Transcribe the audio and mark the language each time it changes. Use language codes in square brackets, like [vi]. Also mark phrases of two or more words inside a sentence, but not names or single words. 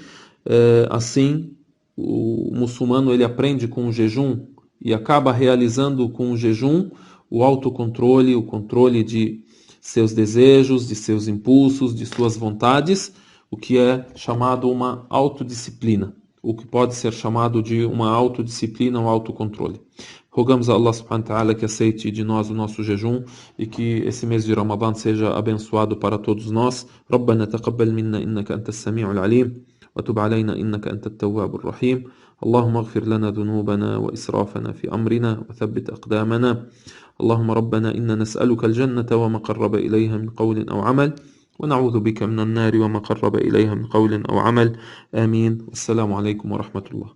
[pt] Assim, o muçulmano ele aprende com o jejum e acaba realizando com o jejum o autocontrole, o controle de seus desejos, de seus impulsos, de suas vontades, o que é chamado uma autodisciplina, o que pode ser chamado de uma autodisciplina ou autocontrole. Rogamos a Allah [ar] سبحانه وتعالى [pt] que aceite de nós o nosso jejum e que esse mês de Ramadã seja abençoado para todos nós. [ar] ربنا تقبل منا إنك أنت السميع العليم وتب علينا إنك أنت التواب الرحيم. اللهم اغفر لنا ذنوبنا وإسرافنا في أمرنا وثبت أقدامنا. اللهم ربنا إنا نسألك الجنة وما قرب إليها من قول أو عمل ونعوذ بك من النار وما قرب إليها من قول أو عمل آمين والسلام عليكم ورحمة الله